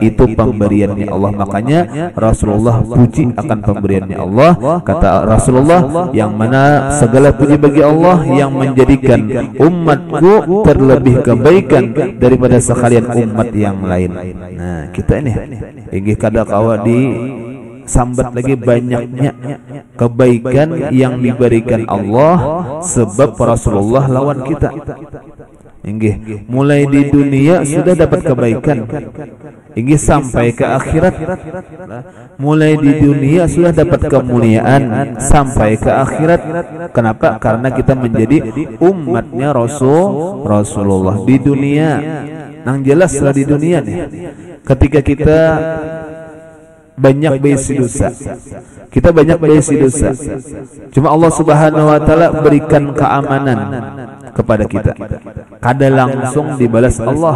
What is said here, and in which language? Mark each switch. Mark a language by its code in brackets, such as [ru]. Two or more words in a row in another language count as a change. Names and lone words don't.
[id] Itu pemberiannya Allah. Makanya Rasulullah puji akan pemberiannya Allah. Kata Rasulullah, yang mana segala puji bagi Allah yang menjadikan umatku terlebih kebaikan daripada sekalian umat yang lain. [bjn] Nah, kita ini inggih kada kawa di sambat lagi banyaknya kebaikan yang diberikan Allah sebab Rasulullah lawan kita. [id] Inggih, mulai di dunia sudah dapat kebaikan, inggih sampai ke akhirat. Mulai di dunia sudah dapat kemuliaan sampai ke akhirat. Kenapa? Karena kita menjadi umatnya Rasulullah di dunia. [bjn] Nang jelas lah di dunia nih, ketika kita banyak berisi dosa, kita banyak berisi dosa, cuma Allah [ar] سبحانه وتعالى [bjn] berikan keamanan kepada kita, kada langsung dibalas Allah.